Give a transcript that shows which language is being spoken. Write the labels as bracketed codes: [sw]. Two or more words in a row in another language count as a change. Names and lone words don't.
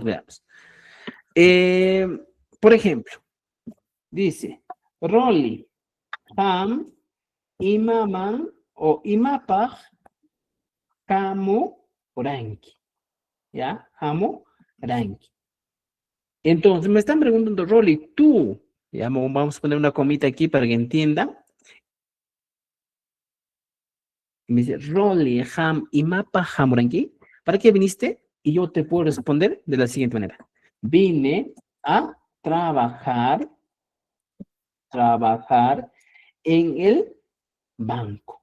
[es] Por ejemplo, dice, Rolly, [qu] Ham, Imaman o Imapaj, Hamu, Ranki. ¿Ya? Hamu, Ranki. [es] Entonces, me están preguntando, Rolly, tú, ya vamos a poner una comita aquí para que entienda. Y me dice, Rolly, [qu] Ham, Imapa, Hamuranki, [es] ¿para qué viniste? Y yo te puedo responder de la siguiente manera. Vine a trabajar en el banco.